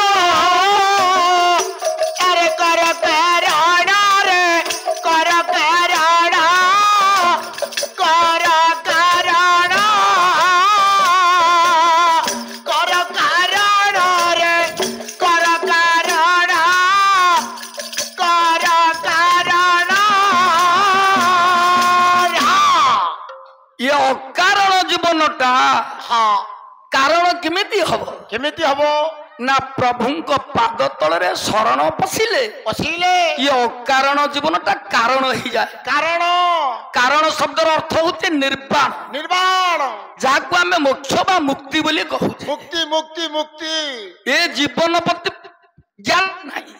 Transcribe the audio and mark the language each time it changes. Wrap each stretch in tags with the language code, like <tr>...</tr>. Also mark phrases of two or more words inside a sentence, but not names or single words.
<or>ଅରେ କର କାରଣ ରେ କର କାରଣ ରେ କର କାରଣ ଏ ଅକାରଣ ଜୀବନଟା हाँ କାରଣ କେମିତି ହବ କେମିତି ହବ ନା ପ୍ରଭୁଙ୍କ ପାଦ ତଳରେ ଶରଣ ପଶିଲେ ପଶିଲେ ଇଏ ଅକାରଣ ଜୀବନଟା କାରଣ ହେଇଯାଏ। କାରଣ କାରଣ ଶବ୍ଦର ଅର୍ଥ ହଉଛି ନିର୍ବାଣ, ନିର୍ବାଣ ଯାହାକୁ ଆମେ ମୋକ୍ଷ ବା ମୁକ୍ତି ବୋଲି କହୁଛେ। ମୁକ୍ତି ମୁକ୍ତି ମୁକ୍ତି ଏ ଜୀବନ ପ୍ରତି ଜ୍ଞାନ ନାହିଁ,</or>